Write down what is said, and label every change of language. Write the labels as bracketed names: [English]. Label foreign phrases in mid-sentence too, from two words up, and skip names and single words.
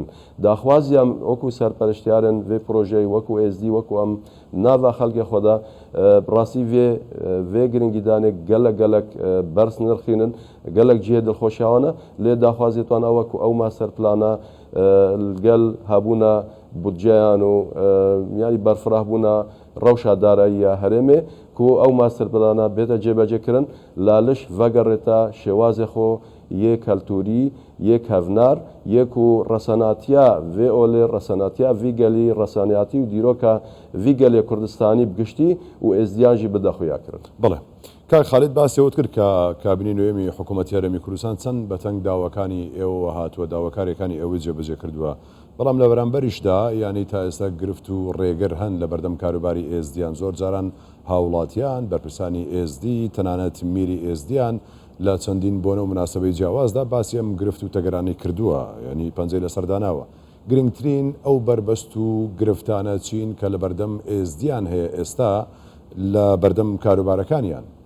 [Kurdish] Daxwaziya wekû serpereştyarên vê projeyê wekû êzdî wekû em nava xelkê xwe de bi rastî vê giringîdanê gelek bers nirxînin gelek cihê dilxweşiya wan e lê daxwazê wan ew e ku ew master plana li gel hebûna budceyan û yanî berfirehbûna rewşa darayiya herêmê کو ئەو ماستەرپلانە بێتە جێبەجێکردن لالش ڤەگەڕێتە شێوازێ خۆ یەک کەلتوری یەک هەڤنار یەک و ڕەسەناتیا vê olê ڕەسەناتیا ڤیگەلی ڕەسانیاتی و دیرۆکە ڤیگەلێ کوردستانی بگشتی و ئێزدیان ژی بدە خویاکردن. [Central Kurdish] بڵێ کاک خالید باسیەوت کرد کە کابینی نوێمی حکوومەتی هەرێمی کوردستان چەند بەتەنگ داواکانی ئێوە هاتووە داواکارەکانی ئەوەی جێبەجێ کردووە بەڵام لە بەرامبەریشدا ینی تا ئێستا گرفت و ڕێگەر هەن لە بەردەم کاروباری ئێزدیان زۆر جاران هاوڵاتیان بەرپرسانی ئێزدی تەنانەت میری ئێزدیان لە چەندین بۆنە و مناسبەی جیاوازدا باسی ئەم گرفت و تەگەرانی کردووە ینی پەنجەی لە سەرداناوە گرنگترین ئەو بربەست و گرفتانە چین کە لە بەردەم ئێزدیان هەیە ئێستا لە بەردەم کاروبارەکانیان.